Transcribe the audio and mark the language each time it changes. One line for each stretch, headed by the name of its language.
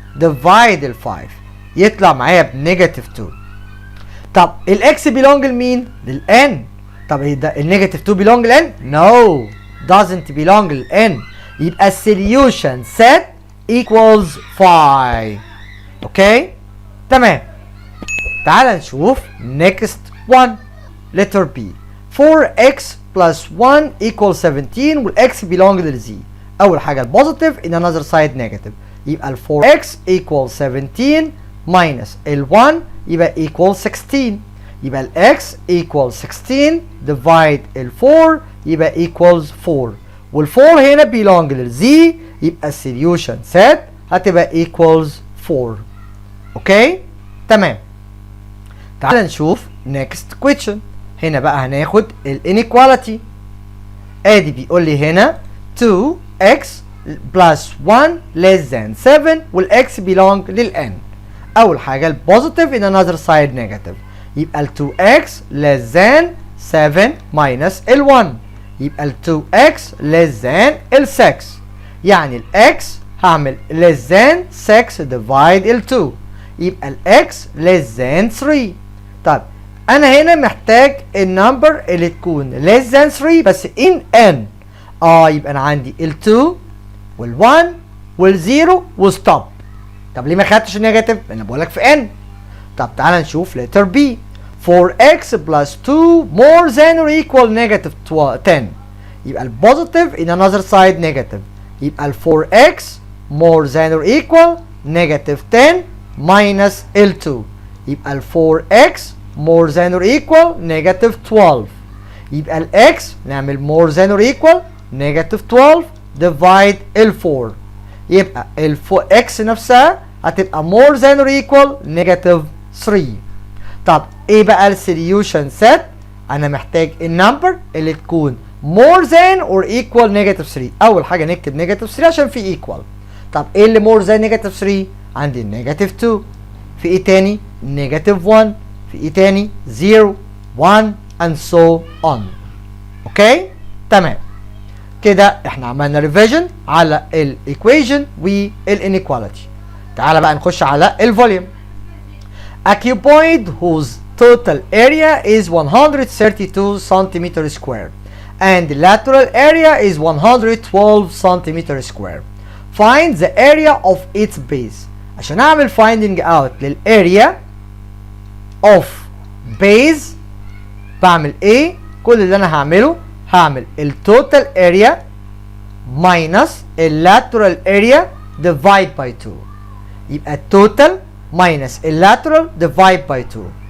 Arabic: divide ال 5 يطلع معايا بنيجاتيف 2. طب الاكس belong لمين؟ للان. طب ده النيجاتيف 2 belong للان؟
English: no doesn't belong
Arabic: للان. يبقى السوليوشن set equals 5. اوكي تمام. تعال نشوف
English: next one letter B. 4x plus 1 equals 17 والاكس belong للزي.
Arabic: اول حاجه البوزيتيف
English: in another side negative.
Arabic: يبقى ال 4x
English: equals 17 minus
Arabic: ال 1 يبقى equals 16. يبقى ال x
English: equals 16 divide
Arabic: ال 4 يبقى equals 4. وال 4 هنا belong للزي يبقى السوليوشن set هتبقى
English: equals 4.
Arabic: اوكي تمام. تعال نشوف
English: next question.
Arabic: هنا بقى هناخد ال inequality. ادي بيقول لي هنا
English: 2x plus 1 less than 7
Arabic: والاكس belong للn. اول حاجه البوزيتيف
English: in another side negative.
Arabic: يبقى ال 2x
English: less than 7 minus
Arabic: ال 1 يبقى ال 2x less than ال 6. يعني ال x هعمل
English: less than 6 divide
Arabic: ال 2 يبقى ال x less than 3. طب انا هنا محتاج النمبر اللي تكون
English: less than 3
Arabic: بس in n. يبقى انا عندي ال 2 وال 1 وال 0 وستوب. طب ليه ما خدتش النيجاتيف؟ انا بقول لك في n. طب تعال نشوف letter B.
English: 4x plus 2 more than or equal negative 10.
Arabic: يبقى البوزيتيف
English: in another side negative.
Arabic: يبقى ال 4x
English: more than or equal negative 10 minus
Arabic: ال 2. يبقى ال 4x
English: more than or equal negative 12.
Arabic: يبقى ال x نعمل
English: more than or equal negative 12 divide
Arabic: ال 4. يبقى ال x نفسها هتبقى
English: more than or equal negative 3.
Arabic: طب ايه بقى السوليوشن set؟ انا محتاج النمبر اللي تكون
English: more than or equal negative 3.
Arabic: اول حاجه نكتب negative 3 عشان في equal. طب ايه اللي more than negative 3؟ عندي negative 2. في ايه تاني؟ negative 1. في ايه تاني؟ 0 1
English: and so on.
Arabic: اوكي تمام. كده احنا عملنا ريفيجن على الايكويشن والانيكواليتي. تعالى بقى نخش على الفوليوم.
English: A cuboid whose total area is 132 centimeter square and the lateral area is 112 centimeter square. Find the area of its base.
Arabic: عشان اعمل finding out للاريا of base بعمل ايه؟ كل اللي انا هعمله هعمل التوتال اريا minus اللاترال اريا
English: divide by 2.
Arabic: يبقى التوتال minus اللاترال
English: divide by 2.